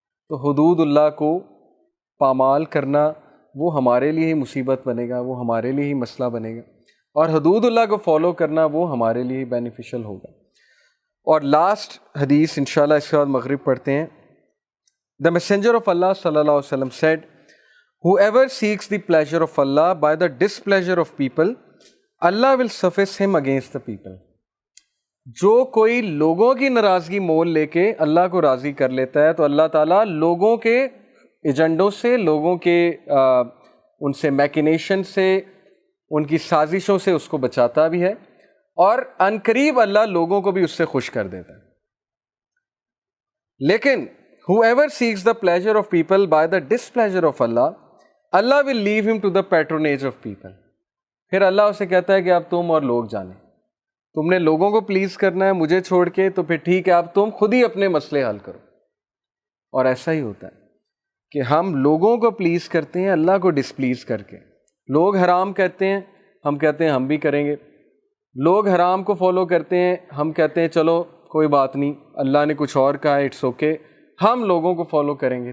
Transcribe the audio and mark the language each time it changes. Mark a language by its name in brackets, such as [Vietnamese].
[Urdu] تو حدود اللہ کو پامال کرنا وہ ہمارے لیے ہی مصیبت بنے گا، وہ ہمارے لیے ہی مسئلہ بنے گا، اور حدود اللہ کو فالو کرنا وہ ہمارے لیے ہی بینیفیشل ہوگا. اور لاسٹ حدیث انشاءاللہ اس کے بعد مغرب پڑھتے ہیں. [English] The messenger of Allah صلی اللہ علیہ وسلم said, whoever seeks the pleasure of Allah by the displeasure of people, Allah will suffice him against the people. [Urdu] جو کوئی لوگوں کی ناراضگی مول لے کے اللہ کو راضی کر لیتا ہے تو اللہ تعالیٰ لوگوں کے ایجنڈوں سے، لوگوں کے ان سے میکنیشن سے، ان کی سازشوں سے اس کو بچاتا بھی ہے، اور عنقریب اللہ لوگوں کو بھی اس سے خوش کر دیتا ہے. [English] لیکن whoever seeks the pleasure of people by the displeasure of Allah, Allah will leave him to the patronage of people. [Urdu] پھر اللہ اسے کہتا ہے کہ اب تم اور لوگ جانیں، تم نے لوگوں کو پلیز کرنا ہے مجھے چھوڑ کے، تو پھر ٹھیک ہے اب تم خود ہی اپنے مسئلے حل کرو. اور ایسا ہی ہوتا ہے کہ ہم لوگوں کو پلیز کرتے ہیں اللہ کو ڈسپلیز کر کے. لوگ حرام کہتے ہیں، ہم کہتے ہیں ہم بھی کریں گے. لوگ حرام کو فالو کرتے ہیں، ہم کہتے ہیں چلو کوئی بات نہیں، اللہ نے کچھ اور کہا ہے، [English] it's okay, [Urdu] ہم لوگوں کو فالو کریں گے.